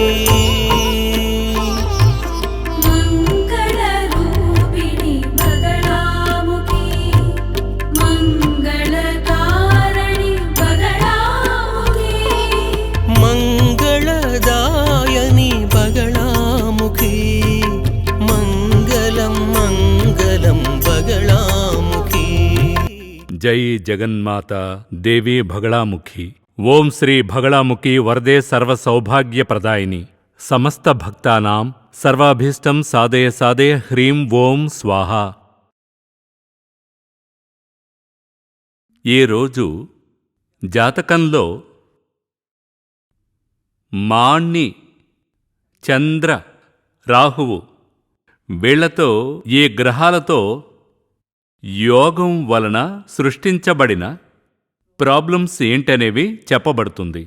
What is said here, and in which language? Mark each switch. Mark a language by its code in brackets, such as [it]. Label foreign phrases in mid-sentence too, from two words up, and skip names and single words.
[sa] मङ्गलरूपिणि बगलामुखी मङ्गलकारिणि बगलामुखी मङ्गलदायिनि बगलामुखी मङ्गलं मङ्गलं बगलामुखी। जय जगन्माता देवी भगलामुखी। ఓం శ్రీ భగళాముఖి వరదే సర్వ సౌభాగ్య ప్రదాయిని సమస్త భక్తానాం సర్వాభీష్టం సాధయ సాధయ హ్రీం ఓం స్వాహ. [te] ఈ రోజు జాతకంలో మాణి, చంద్ర, రాహువు వీళ్లతో ఈ గ్రహాలతో యోగం వలన సృష్టించబడిన ప్రాబ్లమ్స్ ఏంటనేవి చెప్పబడుతుంది.